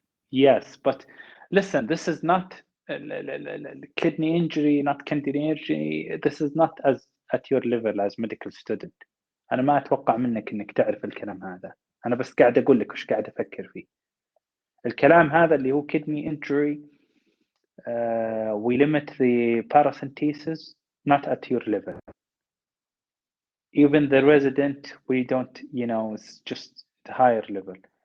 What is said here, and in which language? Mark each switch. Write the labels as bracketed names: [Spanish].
[English] Yes, but listen, this is not kidney injury, not kidney injury. This is not as at your level as medical student. [Arabic] أنا ما أتوقع منك إنك تعرف الكلام هذا. أنا بس قاعد أقول لك وش قاعد أفكر فيه. الكلام هذا اللي هو [English] kidney injury, we limit the paracentesis not at your level. Even the resident, we don't, it's just the higher level.